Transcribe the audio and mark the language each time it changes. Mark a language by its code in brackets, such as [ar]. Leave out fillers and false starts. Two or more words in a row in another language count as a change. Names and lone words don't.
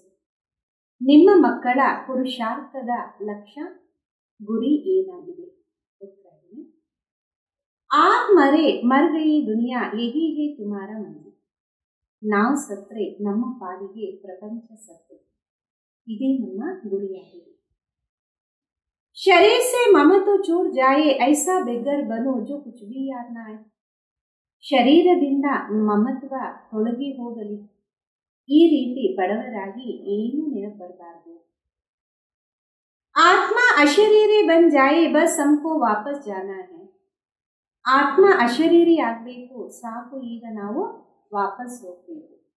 [kn] ನಿಮ್ಮ ಮಕ್ಕಳ ಪುರುಷಾರ್ಥದ ಲಕ್ಷ್ಯ ಗುರಿ ಏನಾಗಿದೆ? [hi] ಉತ್ತರ, आप मरे मर गई दुनिया यही है तुम्हारा मंज़िल. [kn] ನಾವು ಸತ್ರೆ ನಮ್ಮ ಪಾಲಿಗೆ ಪ್ರಪಂಚ ಸತ್ತು, ಇದೇ ನಮ್ಮ ಗುರಿಯಾಗಿದೆ. [hi] शरीर से मम तो छूट जाए ऐसा बेगर बनो जो कुछ भी याद ना आए. [kn] ಶರೀರದಿಂದ ಮಮತ್ವ ತೊಲಗಿ ಹೋಗಲಿ, ಈ ರೀತಿ ಬಡವರಾಗಿ ಏನೂ ನೆನಪಬರಬಾರದು. [hi] आत्म अशरीरी बन जाए बस हमको वापस जाना है. [kn] ಆತ್ಮ ಅಶರೀರಿ ಆಗಬೇಕು, ಸಾಕು, ಈಗ ನಾವು ವಾಪಸ್ ಹೋಗಬೇಕು.